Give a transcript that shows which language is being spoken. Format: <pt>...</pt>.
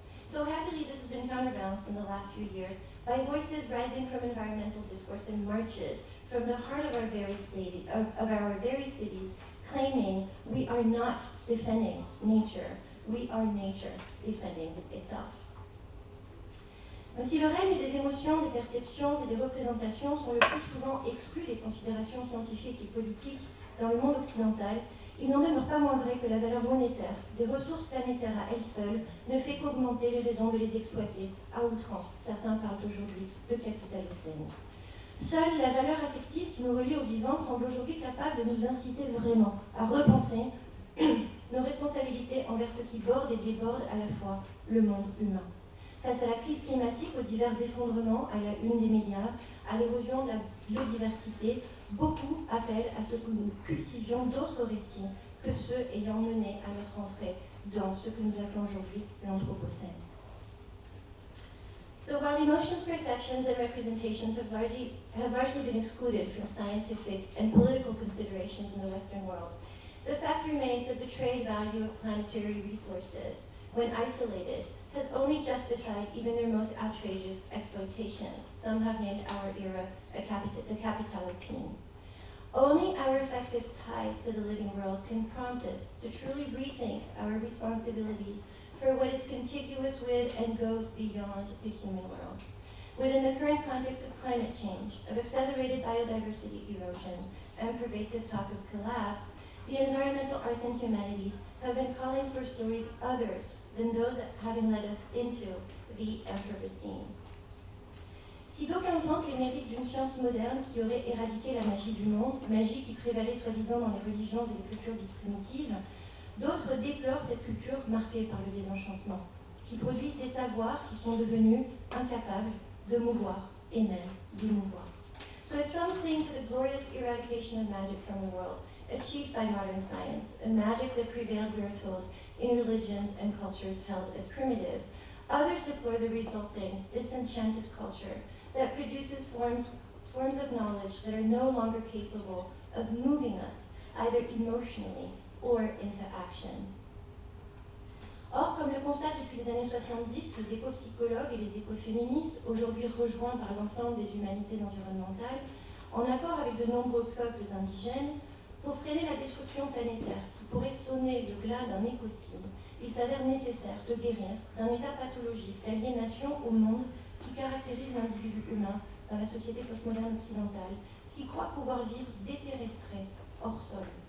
<en>So happily, this has been counterbalanced in the last few years by voices rising from environmental discourse and marches from the heart of our very cities, claiming we are not defending nature, we are nature defending itself.</en> <fr>Si le règne des émotions, des perceptions et des représentations sont le plus souvent exclus des considérations scientifiques et politiques dans le monde occidental, il n'en demeure pas moins vrai que la valeur monétaire des ressources planétaires à elles seules ne fait qu'augmenter les raisons de les exploiter à outrance. Certains parlent aujourd'hui de capitalocène. Seule la valeur affective qui nous relie au vivant semble aujourd'hui capable de nous inciter vraiment à repenser nos responsabilités envers ce qui borde et déborde à la fois le monde humain. Face à la crise climatique, aux divers effondrements à la une des médias, à l'érosion de la biodiversité, beaucoup appellent à ce que nous cultivions d'autres récits que ceux ayant mené à notre entrée dans ce que nous appelons aujourd'hui l'Anthropocène.</fr> <en>So while emotions, perceptions, and representations have largely been excluded from scientific and political considerations in the Western world, the fact remains that the trade value of planetary resources, when isolated, has only justified even their most outrageous exploitation. Some have named our era the Capitalocene. Only our effective ties to the living world can prompt us to truly rethink our responsibilities for what is contiguous with and goes beyond the human world. Within the current context of climate change, of accelerated biodiversity erosion, and pervasive talk of collapse, the environmental arts and humanities have been calling for stories others than those that having led us into the Anthropocene.</en> <fr>Si d'aucuns vantent les mérites d'une science moderne qui aurait éradiqué la magie du monde, magie qui prévalait soi-disant dans les religions et les cultures dites primitives, d'autres déplorent cette culture marquée par le désenchantement, qui produisent des savoirs qui sont devenus incapables de mouvoir et même d'émouvoir.</fr> <en>So if some cling to the glorious eradication of magic from the world, achieved by modern science, a magic that prevailed, we are told, in religions and cultures held as primitive, others deplore the resulting disenchanted culture that produces forms of knowledge that are no longer capable of moving us, either emotionally or into action.</en> <fr>Or, comme le constatent depuis les années 70 les éco-psychologues et les écoféministes, aujourd'hui rejoints par l'ensemble des humanités environnementales, en accord avec de nombreux peuples indigènes, pour freiner la destruction planétaire qui pourrait sonner le glas d'un écocide, il s'avère nécessaire de guérir d'un état pathologique l'aliénation au monde qui caractérise l'individu humain dans la société postmoderne occidentale, qui croit pouvoir vivre déterrestré, hors sol.</fr>